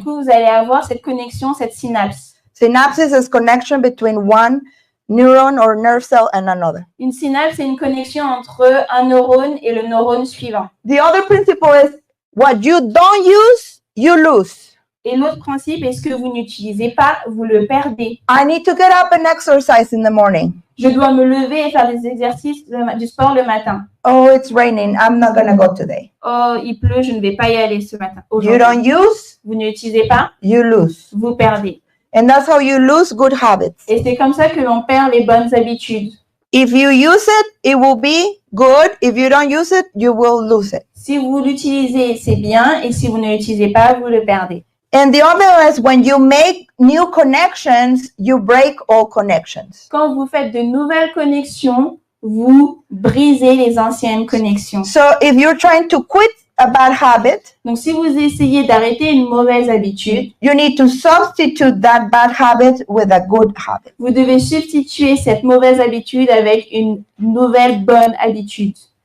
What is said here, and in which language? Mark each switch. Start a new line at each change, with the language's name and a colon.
French: coup, vous allez avoir cette connexion, cette synapse.
English: Synapses is connection between one neuron or nerve cell and another.
French: Une synapse, c'est une connexion entre un neurone et le neurone suivant.
English: The other principle is what you don't use, you lose.
French: Et l'autre principe est ce que vous n'utilisez pas, vous le perdez.
English: I need to get up and exercise in the morning.
French: Je dois me lever et faire des exercices du sport le matin.
English: Oh, it's raining. I'm not going to go today.
French: Oh, il pleut, je ne vais pas y aller ce matin.
English: You
French: Aujourd'hui.
English: don't use,
French: Vous n'utilisez pas,
English: you lose.
French: vous perdez.
English: And that's how you lose good habits.
French: Et c'est comme ça que l'on perd les bonnes habitudes.
English: If you use it will be good. If you don't use it, you will lose it.
French: Si vous l'utilisez, c'est bien. Et si vous ne l'utilisez pas, vous le perdez.
English: And the other is when you make new connections, you break all connections.
French: Quand vous faites de nouvelles connexions, vous brisez les anciennes connexions.
English: So if you're trying to quit a bad habit,
French: Donc, si vous essayez d'arrêter une mauvaise habitude,
English: you need to substitute that bad habit with a good habit.
French: vous devez substituer cette mauvaise habitude avec une nouvelle bonne habitude.